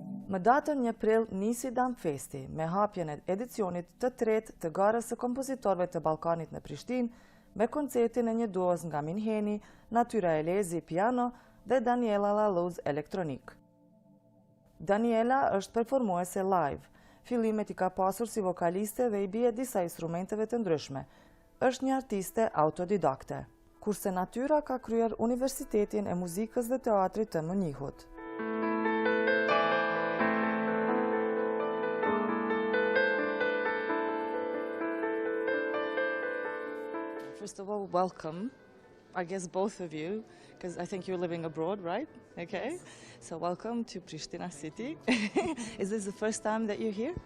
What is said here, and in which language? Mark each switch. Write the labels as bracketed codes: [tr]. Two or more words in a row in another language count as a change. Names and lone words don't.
[sq] Më datën 1 prill nisi Dam Festi me hapjen e edicionit të tretë të garës së kompozitorëve të Ballkanit në Prishtinë, me koncertin e një duos nga Minheni, Natyra piano dhe Daniela elektronik. Daniela është performuese live. Fillimet i ka pasur si vokaliste dhe i bie disa instrumenteve të ndryshme. Është një artiste autodidakte, kurse Natyra ka kryer Universitetin e Muzikës dhe Teatrit të Mënihut. [en] First of all, welcome, I guess both of you, because I think you're living abroad, right? Okay. Yes. So welcome to Prishtina city. Is this the first time that you're here?